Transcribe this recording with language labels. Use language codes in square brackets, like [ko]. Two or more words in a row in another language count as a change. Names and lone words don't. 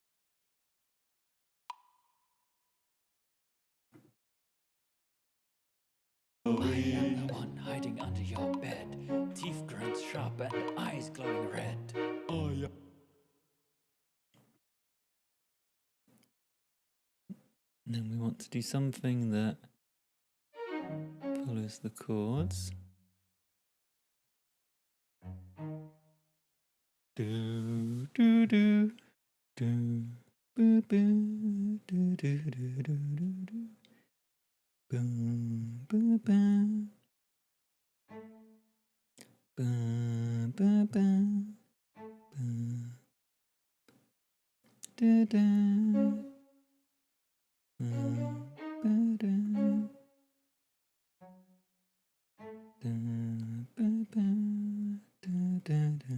[en] I am the one hiding under your bed, teeth grunts sharp and eyes glowing red. I am. And then we want to do something that follows the chords. Do do do do boo boo do do do do do do boom boo boo Ba, ba, ba, ba. Da, da. Ba, ba, da. Da, ba, ba, da, da, da.